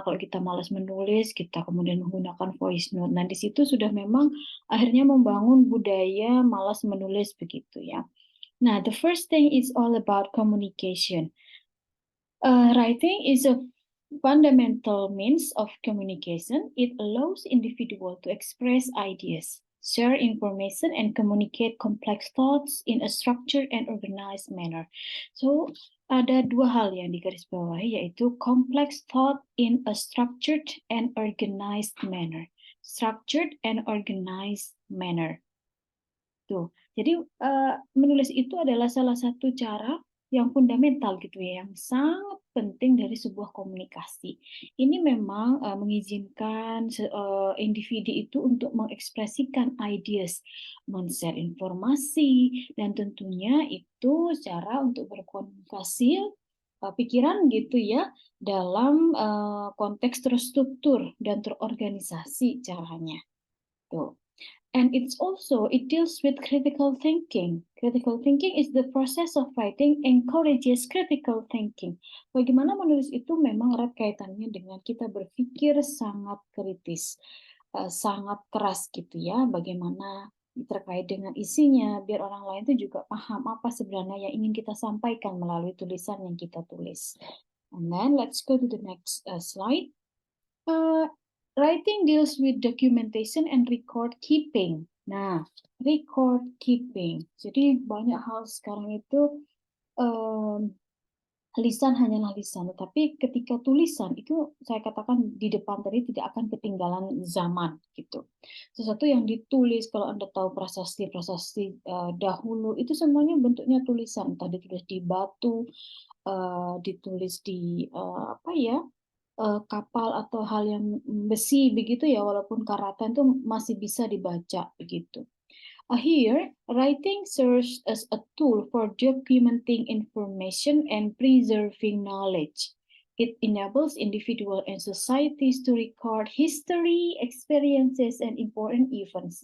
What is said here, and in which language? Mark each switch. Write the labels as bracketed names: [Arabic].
[Indonesian] Kalau kita malas menulis, kita kemudian menggunakan voice note. Nah, di situ sudah memang akhirnya membangun budaya malas menulis begitu ya. [English] Nah, the first thing is all about communication. Writing is a fundamental means of communication. It allows individuals to express ideas, share information, and communicate complex thoughts in a structured and organized manner. [Indonesian] So, ada dua hal yang digarisbawahi, yaitu [English] complex thought in a structured and organized manner. Structured and organized manner. [Indonesian] Tuh. Jadi menulis itu adalah salah satu cara yang fundamental gitu ya, yang sangat penting dari sebuah komunikasi. Ini memang mengizinkan individu itu untuk mengekspresikan ideas, men-share informasi, dan tentunya itu cara untuk berkomunikasi pikiran gitu ya, dalam konteks terstruktur dan terorganisasi caranya. Tuh. [English] And it deals with critical thinking. Critical thinking is the process of writing encourages critical thinking. [Indonesian] Bagaimana menulis itu memang erat kaitannya dengan kita berpikir sangat kritis, sangat keras gitu ya. Bagaimana terkait dengan isinya, biar orang lain itu juga paham apa sebenarnya yang ingin kita sampaikan melalui tulisan yang kita tulis. [English] And then let's go to the next slide. Writing deals with documentation and record keeping. [Indonesian] Nah, record keeping. Jadi banyak hal sekarang itu lisan hanyalah lisan, tetapi ketika tulisan itu saya katakan di depan tadi tidak akan ketinggalan zaman gitu. Sesuatu yang ditulis, kalau Anda tahu prasasti-prasasti dahulu itu semuanya bentuknya tulisan, entah ditulis di batu, ditulis di apa ya, kapal atau hal yang besi begitu ya, walaupun karatan itu masih bisa dibaca begitu. [English] Here, writing serves as a tool for documenting information and preserving knowledge. It enables individuals and societies to record history, experiences, and important events.